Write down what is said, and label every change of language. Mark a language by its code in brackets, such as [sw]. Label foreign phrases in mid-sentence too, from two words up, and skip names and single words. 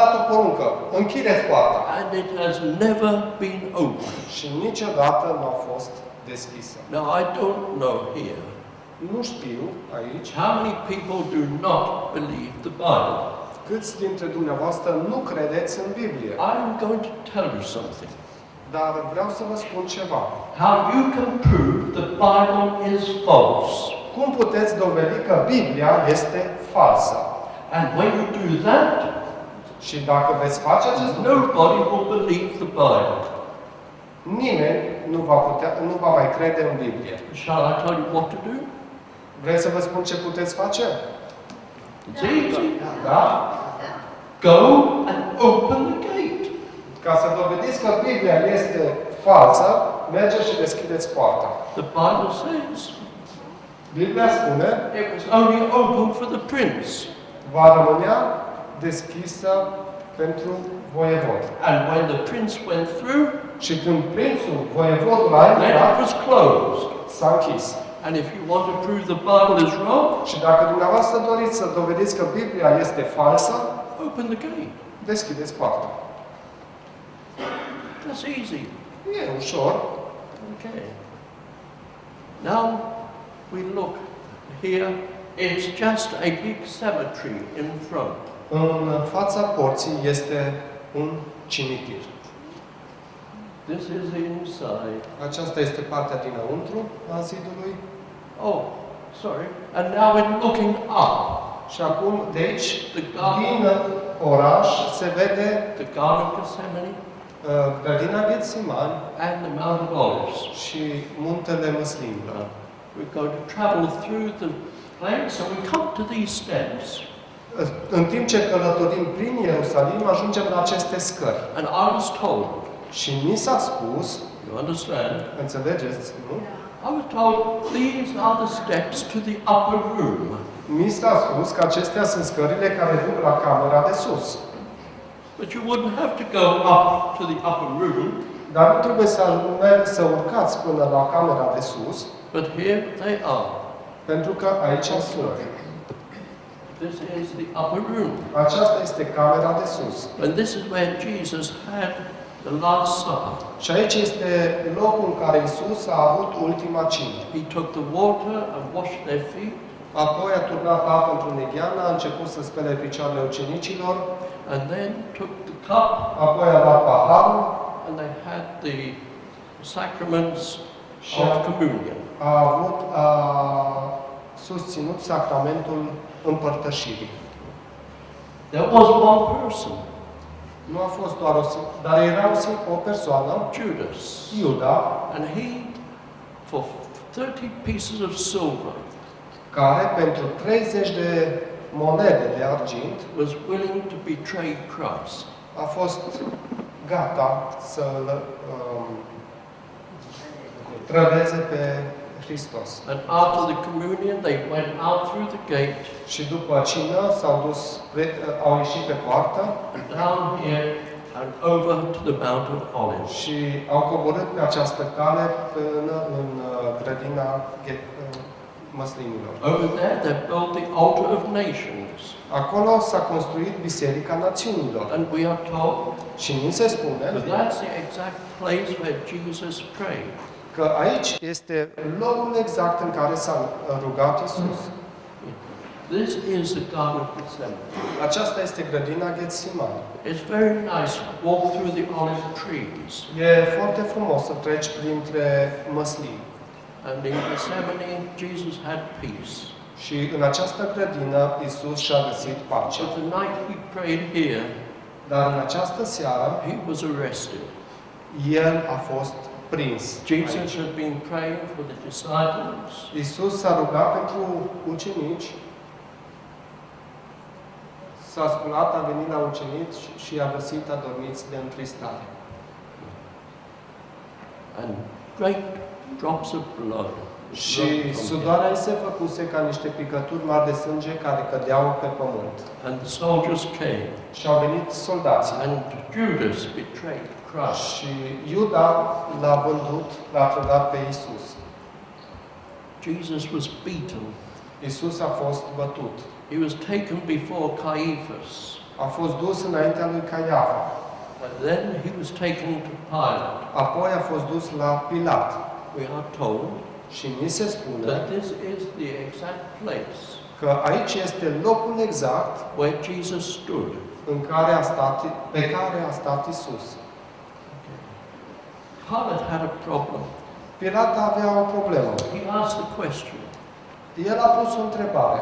[ro] dat o poruncă, închideți poarta. [en] And it has never been opened. [ro] Și niciodată nu a fost deschisă. [en] Now, I don't know here [ro] Nu știu aici [en] how many people do not believe the Bible. [ro] câți dintre dumneavoastră nu credeți în Biblie. [en] I'm going to tell you something. [ro] Dar vreau să vă spun ceva. [en] How you can prove the Bible is false. [ro] Cum puteți dovedi că Biblia este falsă? [en] And when you do that, [ro] Și dacă veți face acest lucru, [en] nobody will believe the Bible. [ro] nimeni nu va mai crede în Biblie. [en] Shall I tell you what to do? [ro] Vreți să vă spun ce puteți face? [en] It's easy. [ro] Da? [en] Go and open the gate. [ro] Ca să dovediți că Biblia este falsă, mergeți și deschideți poarta. [en] The Bible says [ro] Biblia spune, [en] it was only open for the prince. [ro] va rămânea deschisă pentru voievod. [en] And when the prince went through, [ro] Și când prințul, voievodul a [en] then it [ro] intrat, [en] was closed. [ro] s-a închis. [en] And if you want to prove the Bible is wrong, [ro] Și dacă dumneavoastră doriți să dovediți că Biblia este falsă, [en] open the gate. [ro] deschideți poarta. [en] That's easy. [ro] E ușor. [en] Okay. Now we look here. It's just a big cemetery in front. [ro] În fața porții este un cimitir. [en] This is inside. [ro] Aceasta este partea dinăuntru a zidului. [en] Oh, sorry. And now we're looking up. [ro] Și acum, de aici, [en] The garden, [ro] din oraș, se vede [en] the Garden of Gethsemane [ro] grădina Ghețiman [en] and the Mount of Olives. [ro] și muntele Măslinilor. [en] we're going to travel through the place, and we come to these steps. [ro] În timp ce călătorim prin Ierusalim, ajungem la aceste scări. [en] And I was told, [ro] Și mi s-a spus, [en] you understand, [ro] înțelegeți, nu? [en] I was told these are the steps to the upper room. [ro] Mi s-a spus că acestea sunt scările care duc la camera de sus. [en] But you wouldn't have to go up to the upper room. [ro] Dar nu trebuie să urcați până la camera de sus, [en] But here they are. [ro] pentru că aici sunt. [en] This is the upper room. [ro] Aceasta este camera de sus. [en] And this is where Jesus had the Last Supper. [ro] Și aici este locul în care Isus a avut ultima cină. [en] He took the water and washed their feet, [ro] Apoi a turnat apă într-un negheană, a început să spele picioarele ucenicilor, [en] and then took the cup, [ro] apoi a luat paharul, [en] and they had the sacraments Sure. of communion. [ro] a susținut sacramentul împărtășirii. [en] There was one person, [ro] Nu a fost doar dar era o persoană, [en] Judas, [ro] Iuda, [en] and he, for 30 pieces of silver, [ro] care pentru 30 de monede de argint [en] was willing to betray Christ. [ro] a fost gata să-l trădeze pe Hristos. [en] And after the communion, they went out through the gate [ro] Și după cină au ieșit pe poartă [en] and down here and over to the Mount of Olives. [ro] și au coborât pe această cale până în grădina măslinilor. [en] Over there, they built the altar of nations. [ro] Acolo s-a construit Biserica Națiunilor. [en] And we are told [ro] Și ni se spune [en] that that's the exact place where Jesus prayed. [ro] că aici este locul exact în care s-a rugat Isus. [en] This is the Garden of Gethsemane. [ro] Aceasta este grădina Ghetsimani. [en] It's very nice to walk through the olive trees. [ro] E foarte frumos să treci printre măslini. [en] And in Gethsemane, Jesus had peace. [ro] Și în această grădină Isus și-a găsit pace. [en] But the night he prayed here, [ro] Dar în această seară [en] he was arrested. [ro] El a fost prins. [en] Jesus [ro] aici. [en] had been praying for the disciples. [ro] Isus s-a rugat pentru ucenici, s-a sculat, a venit la ucenici și i-a găsit adormiți de întristare. [en] And great drops of blood. [ro] Și sudoarea îi se făcuse ca niște picături mari de sânge care cădeau pe pământ. [en] And the soldiers came. [ro] Și au venit soldații. [en] And Judas betrayed Christ. [ro] Și Iuda l-a vândut, l-a trădat pe Isus. [en] Jesus was beaten. [ro] Isus a fost bătut. [en] He was taken before Caiaphas. [ro] A fost dus înaintea lui Caiafa. [en] And then he was taken to Pilate. [ro] Apoi a fost dus la Pilat. [en] We are told [ro] Și ni se spune [en] that this is the exact place [ro] că aici este locul exact [en] where Jesus stood. [ro] pe care a stat Isus. [en] Pilate had a problem. [ro] Pilat avea o problemă. [en] He asked the question, [ro] El a pus o întrebare.